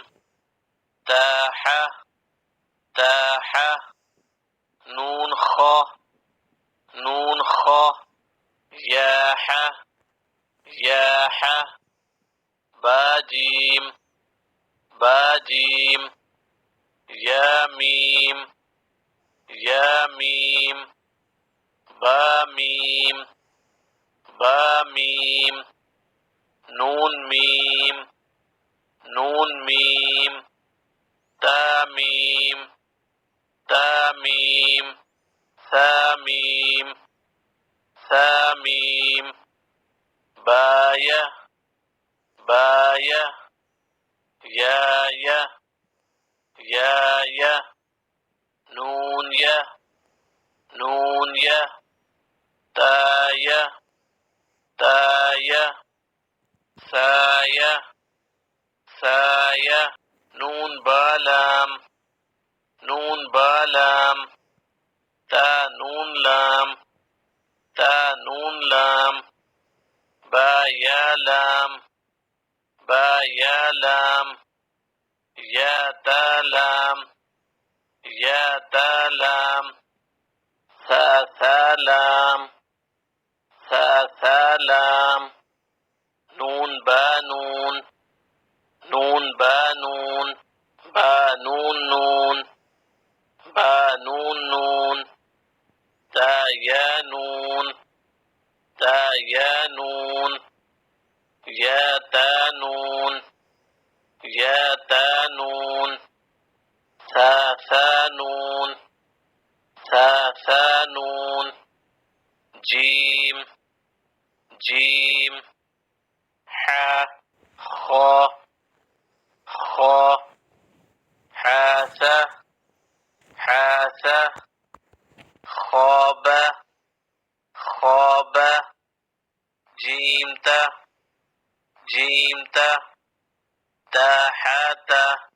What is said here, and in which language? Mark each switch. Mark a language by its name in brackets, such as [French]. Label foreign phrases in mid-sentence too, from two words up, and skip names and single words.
[Arabic] تاحة تاحة نون خا نون خا ياحة ياحة باجيم باجيم ياميم ياميم باميم باميم نون ميم نون ميم تاميم تاميم ثاميم ثاميم باية باية يايا يايا نون يا نون يا تايا تايا ثايا ثايا نون بالام نون بالام تا نون لام تا نون لام با يا لام با يا لام يا تا لام يا تا لام ثا ثا لام ثا ثا لام نون با نون نون با نون با نون نون با نون نون تا يا نون تا يا نون يا تا نون يا تا نون ثا ثا نون ثا ثا نون جيم جيم حا خا خا حاثا حاثا خاب خاب جيمتا جيمتا تاحاتا